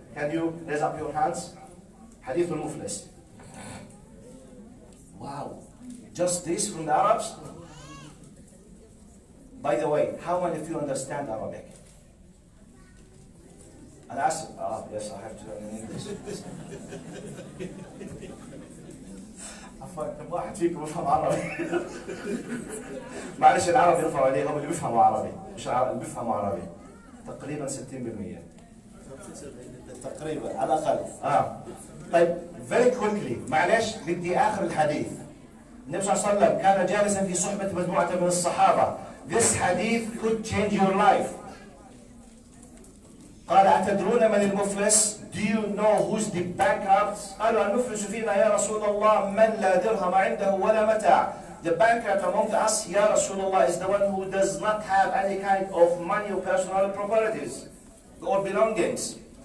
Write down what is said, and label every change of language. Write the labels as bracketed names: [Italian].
[English] Can you raise up your hands? Hadith al-Muflis. Wow. Just this from the Arabs? By the way, how many of you understand Arabic? And ask, yes, I have to learn in English. [Arabic] كم واحد فيكم بيفهم عربي؟ معلش العرب يرفعوا ايديهم اللي بيفهموا عربي، مش اللي بيفهموا عربي. تقريبا 60%. تقريبا على الاقل. طيب [English] very quickly [Arabic] معلش بدي اخر الحديث. النبي صلى الله عليه وسلم كان جالسا في صحبة مجموعة من الصحابة. [English] This hadith could change your life. [Arabic] قال أتدرون من المفلس؟ [English] Do you know who's the bankrupt? [Arabic] قالوا المفلس فينا يا رسول الله من لا درهم عنده ولا متاع. [English] The bankrupt among us, [Arabic] يا رسول الله, [English] is the one who does not have any kind of money or personal properties or belongings.